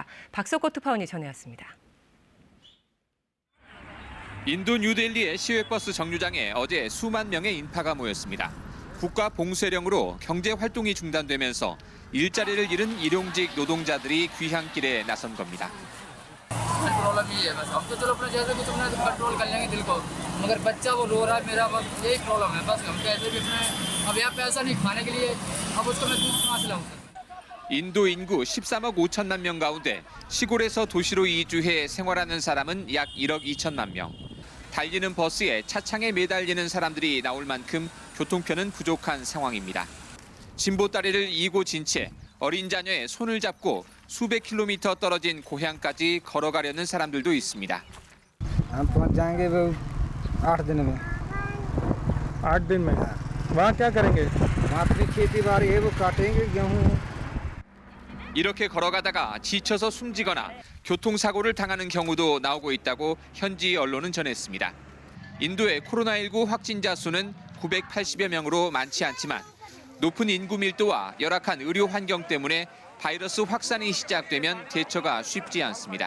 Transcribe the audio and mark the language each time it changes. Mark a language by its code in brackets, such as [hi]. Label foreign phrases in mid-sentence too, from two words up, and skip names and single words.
[ko] 박석호 특파원이 전해왔습니다. 인도 뉴델리의 시외버스 정류장에 어제 수만 명의 인파가 모였습니다. 국가 봉쇄령으로 경제 활동이 중단되면서 일자리를 잃은 일용직 노동자들이 귀향길에 나선 겁니다. [hi] प्रॉब्लम ही है बस हम तो चलो अपने जैसे कुछ अपना कंट्रोल कर लेंगे दिल को मगर बच्चा वो रो रहा है मेरा बस यही प्रॉब्लम है बस हम पैसे भी अपने अब यहाँ पैसा नहीं खाने के लिए अब उसको मैं दूध कहाँ से लाऊं। [ko] 인도 인구 13억 5천만 명 가운데 시골에서 도시로 이주해 생활하는 사람은 약 1억 2천만 명. 달리는 버스에 차창에 매달리는 사람들이 나올 만큼 교통편은 부족한 상황입니다. 진보다리를 이고 진 채 어린 자녀의 손을 잡고 수백 킬로미터 떨어진 고향까지 걸어가려는 사람들도 있습니다. [hi] हम पहुँच जाएंगे वो 8 दिन में 8 दिन में वहाँ क्या करेंगे वहाँ अपनी खेती बाड़ी है वो काटेंगे गेहूँ [ko] 이렇게 걸어가다가 지쳐서 숨지거나 교통사고를 당하는 경우도 나오고 있다고 현지 언론은 전했습니다. 인도의 코로나19 확진자 수는 980여 명으로 많지 않지만 높은 인구 밀도와 열악한 의료 환경 때문에 바이러스 확산이 시작되면 대처가 쉽지 않습니다.